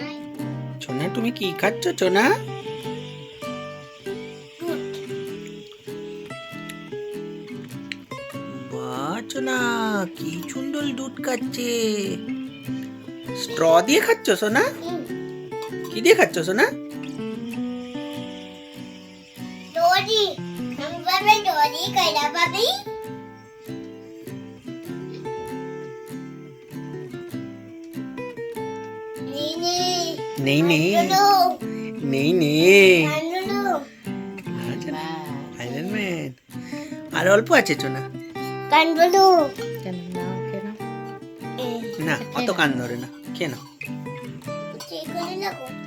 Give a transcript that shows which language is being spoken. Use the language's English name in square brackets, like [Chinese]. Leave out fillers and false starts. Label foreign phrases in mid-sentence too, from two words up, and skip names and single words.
[Bangla] সোনা তুমি কি খাচ্ছ সোনা? বাহ সোনা, কি সুন্দর দুধ খাচ্ছে। স্ট্র দিয়ে খাচ্ছ সোনা? কি দিয়ে খাচ্ছ সোনা? [Indonesian] Dori, namanya Dori kayak apa sih? Ini. [Bangla] নেই নেই [Indonesian] Dulu. [Bangla] নেই নেই। [Indonesian] Kan dulu. [Bangla] আইরন ম্যান আর অল্প আছে সোনা। [Indonesian] Kan dulu. [Bangla] না অত কান ধরে না, খেয়ে নাও। [Indonesian] Cikulin aku.